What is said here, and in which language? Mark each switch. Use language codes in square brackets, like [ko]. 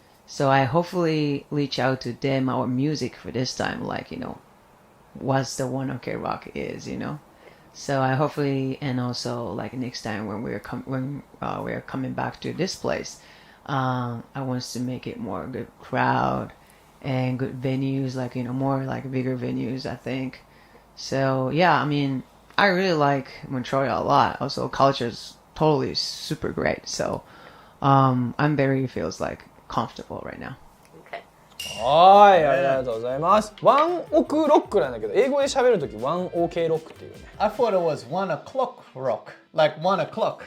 [en] So I hopefully reach out to them our music for this time, like what's the One OK Rock is, So I hopefully, and also like next time when we're coming back to this place, I want to make it more good crowd and good venues, like more like bigger venues, I think. So yeah, I mean I really like Montreal a lot. Also culture is totally super great. So I'm very feels like comfortable right now. Okay. [ja] はい、ありがとうございます。ワンオクロックなんだけど、英語で喋るときワンオーケーロックっていうね。 [en] I thought it was 1 o'clock rock, like 1 o'clock.